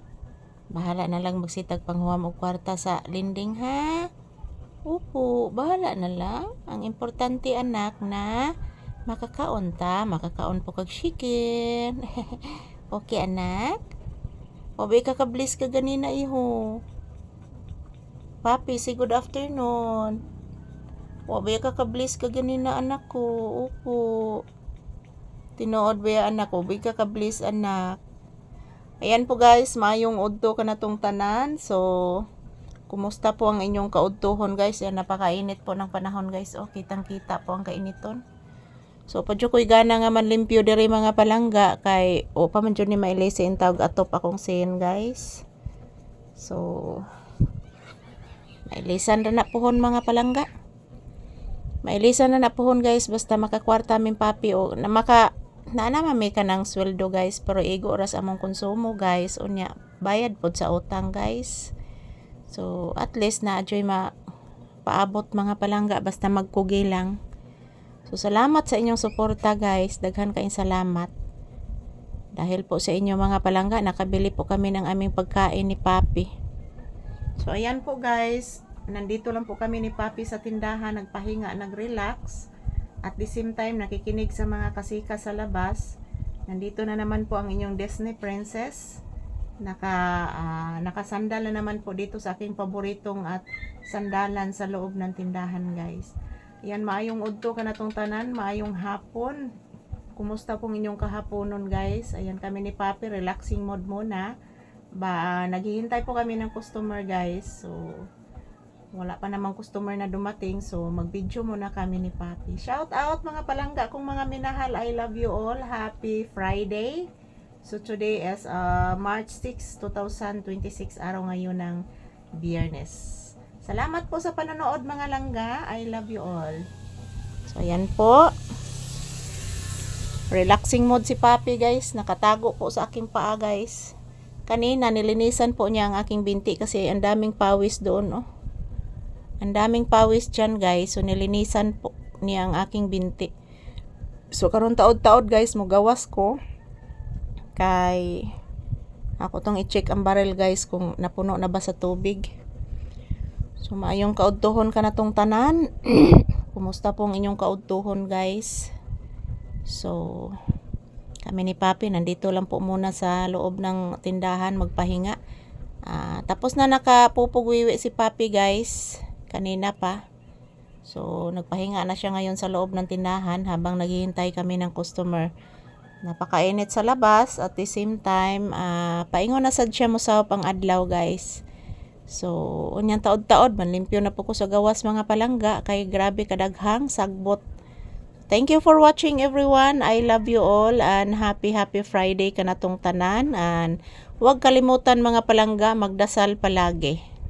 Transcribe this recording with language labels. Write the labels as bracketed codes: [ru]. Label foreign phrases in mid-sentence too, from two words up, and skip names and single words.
[ceb] Bahala na lang magsitag panghuam og kwarta sa linding ha. Upo, bahala na lang. Ang importante anak na makakaon ta, makakaon po kag chicken. Okay anak? Wabi ka kablis ka ganina iho. Papi, [en] say good afternoon. [ceb] Wabi ka kablis ka ganina anak ko. Upo. Tinuod ba anak ko? Wabi ka kablis anak. Ayan po guys, maayong udto ka na tong tanan. So, kumusta po ang inyong kaudtohon guys? [tl] Yan, napakainit po ng panahon guys. O, kitang-kita po ang kainiton. [ceb] So, padyo ko'y gana nga man limpyo diri mga palangga. Kay, o pa man dyan ni mailisi in tawag atop akong sin guys. So, mailisan na pohon mga palangga. Mailisan na pohon guys. Basta makakwarta min papi o na namami ka ng sweldo guys. Pero igo oras among konsumo guys. Unya, bayad po sa utang guys. So, at least na adyo'y paabot mga palangga. Basta magkugi lang. So, salamat sa inyong suporta guys. Daghan kayong salamat. [tl] Dahil po sa inyo mga palangga, nakabili po kami ng aming pagkain ni papi. So, ayan po guys. Nandito lang po kami ni papi sa tindahan. Nagpahinga, nag-relax. [en] At the same time, [tl] nakikinig sa mga kasika sa labas. Nandito na naman po ang inyong Disney Princess. Nakasandal na naman po dito sa aking paboritong at sandalan sa loob ng tindahan guys. Ayan, [ceb] maayong udto ka na tong tanan. Maayong hapon. Kumusta pong inyong kahaponon guys? [tl] Ayan kami ni papi. [en] Relaxing mode [tl] muna. Naghihintay po kami ng customer guys. So, wala pa namang customer na dumating. So, mag-video muna kami ni papi. [en] Shout out [tl] mga palangga kung mga minahal. [en] I love you all. Happy Friday. So, today is March 6, 2026. [tl] Araw ngayon ng Biyernes. Salamat po sa panonood mga langga. [en] I love you all. So, [tl] ayan po. [en] Relaxing mode [tl] si papi guys. Nakatago po sa aking paa guys. Kanina nilinisan po niya ang aking binti kasi ang daming pawis doon, oh. Ang daming pawis dyan guys. So nilinisan po niya ang aking binti. [ceb] So karon taod-taod guys, mugawas ko. Kay ako tong i-check ang barrel guys kung napuno na ba sa tubig. So maayong kaudtuhon ka na tong tanan. Kumusta po ang inyong kaudtuhon guys? [tl] So kami ni papi, nandito lang po muna sa loob ng tindahan magpahinga. Tapos na nakapupugwiwi si papi guys. Kanina pa. So, nagpahinga na siya ngayon sa loob ng tindahan habang naghihintay kami ng customer. Napakainit sa labas [en] at the same time, [ceb] paingon na sad siya mo sa pang adlaw guys. So, unyang taod-taod, manlimpyo na po ko sa gawas mga palangga. Kay grabe kadaghang sagbot. [en] Thank you for watching everyone. I love you all and happy Friday [ceb] ka na tong tanan. [tl] And huwag kalimutan mga palangga, magdasal palagi.